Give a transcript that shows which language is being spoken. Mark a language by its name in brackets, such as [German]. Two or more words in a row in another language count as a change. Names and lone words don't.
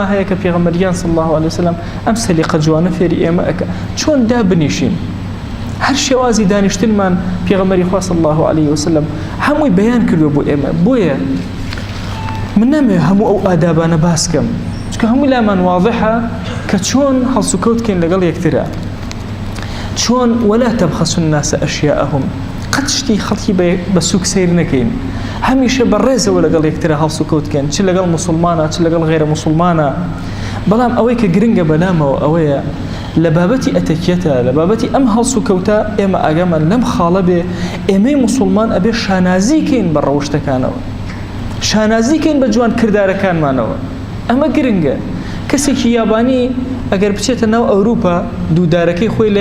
[Central Kurdish] هەیە کە پێغەمبەریان [Arabic] صلی الله عليه وسلم [Central Kurdish] ئەم سەلیقە جوانە فێری ئێمە ئەکە چۆن دابنیشین هەر شێوازی دانیشتنمان پێغەمبەری خوا [Arabic] صلی الله عليه وسلم [Central Kurdish] هەمووی بەیان کردووە بۆ ئێمە بۆیە من نامەوێت هەموو ئەو ئادابانە باسکەم چونکە هەموو لامان واضحە کە چۆن هەڵس و کەوتکەین لەگەڵ یەکترە چۆن ولا [Arabic] تبخسوا الناس أشياءهم [Central Kurdish] قەت شتی خەڵکی بە سووک سیر نەکەین هەمیشە بەڕێزەوە لەگەڵ یەکترە هەڵس و کەوتکەن چ لەگەڵ مسلمانە چ لەگەڵ غێرە مسلمانە بەڵام ئەوەی کە گرنگە بەلامەوە ئەوەیە لە بابەتی ئەتەکیەتە لە بابەتی ئەم هەڵس و کەوتە ئێمە ئاگامان لەم خاڵە بێ ئێمەی مسلمان ئەبێ شانازیکەین بە ڕەوشتەکانەوە شانازیکەین بە جوان کردارەکانمانەوە ئەمە گرنگە کەسێکی یابانی ئەگەر بچێتە ناو ئەوروپا دوودارەکەی خۆی لە